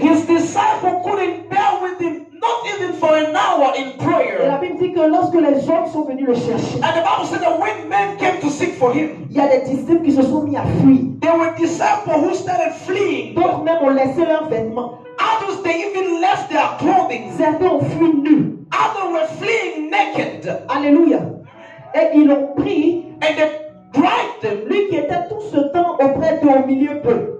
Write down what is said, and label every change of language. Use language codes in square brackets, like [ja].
[en] his disciple couldn't bear with him, not even for an hour in [fr] Et la [en] prayer. [fr] Bible dit que lorsque les hommes sont venus le chercher, [en] And the Bible said that when men came to seek for him, [fr] il y a des disciples qui se sont mis à fuir. [en] there were disciples who started fleeing. [fr] D'autres même ont laissé leurs vêtements. [en] Others, they even left their clothing. [fr] Certains ont fui nus. [en] Others were fleeing naked. [fr] Alléluia. Et ils l'ont pris, [en] And they dragged them. [fr] lui qui était tout ce temps auprès d'eux, au milieu d'eux.